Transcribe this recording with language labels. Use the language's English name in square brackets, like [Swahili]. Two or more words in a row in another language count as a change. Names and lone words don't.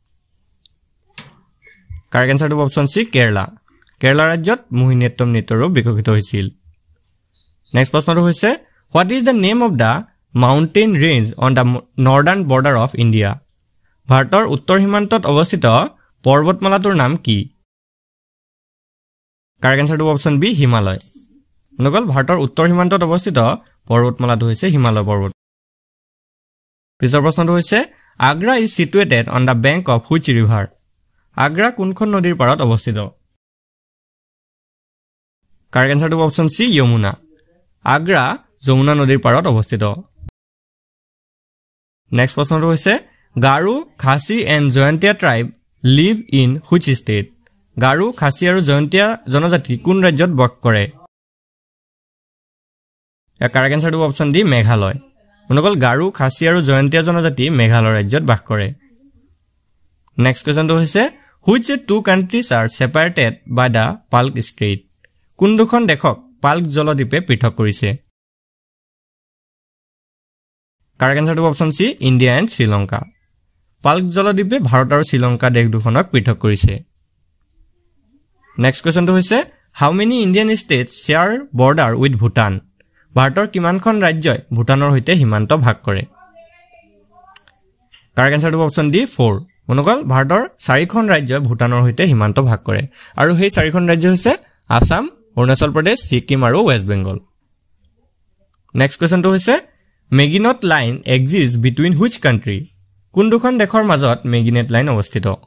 [English] correct answer [Assamese] হ'ব অপচন সি কেৰালা ৰাজ্যত মোহিনীয়াট্টম নৃত্যৰ ৰূপ বিকশিত হৈছিল নেক্সট প্ৰশ্নটো হৈছে [English] what is the name of the mountain range on the northern border of India [Assamese] ভাৰতৰ উত্তৰ সীমান্তত অৱস্থিত পৰ্বতমালাটোৰ নাম কি [English] correct answer [Assamese] হ'ব অপচন বি হিমালয় বন্ধুসকল ভাৰতৰ উত্তৰ সীমান্তত অৱস্থিত পৰ্বতমালাটো হৈছে হিমালয় পৰ্বত পিছৰ প্ৰশ্নটো হৈছে আগ্ৰা [English] is situated on the bank of which river [Assamese] আগ্ৰা কোনখন নদীৰ পাৰত অৱস্থিত [English] correct answer [Assamese] হ'ব অপচন সি যমুনা আগ্ৰা যমুনা নদীৰ পাৰত অৱস্থিত নেক্সট প্ৰশ্নটো হৈছে [English] Garo Khasi and Jaintia tribe live in which state [Assamese] গাৰো খাচী আৰু জয়ন্তীয়া জনজাতি কোন ৰাজ্যত বাস কৰে [English] correct answer [Assamese] হ'ব অপচন ডি মেঘালয় বন্ধুসকল গাৰো খাচী আৰু জয়ন্তীয়া জনজাতি মেঘালয় ৰাজ্যত বাস কৰে নেক্সট কোৱেশ্চনটো হৈছে [English] which two countries are separated by the Palk Strait [Assamese] কোন দুখন দেশক পাল্ক জলদ্বীপে পৃথক কৰিছে [English] correct answer [Assamese] হ'ব অপচন সি [English] India and Sri Lanka [Assamese] পাল্ক জলদ্বীপে ভাৰত আৰু শ্ৰীলংকা দেশ দুখনক পৃথক কৰিছে নেক্সট কোৱেশ্চনটো হৈছে [English] how many Indian states share border with Bhutan [Assamese] ভাৰতৰ কিমানখন ৰাজ্যই ভূটানৰ সৈতে সীমান্ত ভাগ কৰে [English] correct answer [Assamese] হ'ব অপচন ডি 4 বন্ধুসকল ভাৰতৰ 4খন ৰাজ্যই ভূটানৰ সৈতে সীমান্ত ভাগ কৰে আৰু সেই 4খন ৰাজ্য হৈছে আসাম অৰুণাচল প্ৰদেশ ছিকিম আৰু ৱেষ্ট বেংগল নেক্সট কোৱেশ্চনটো হৈছে [English] McMahon Line exist between which country [Assamese] কোন দুখন দেশৰ মাজত মেগিনেট লাইন অৱস্থিত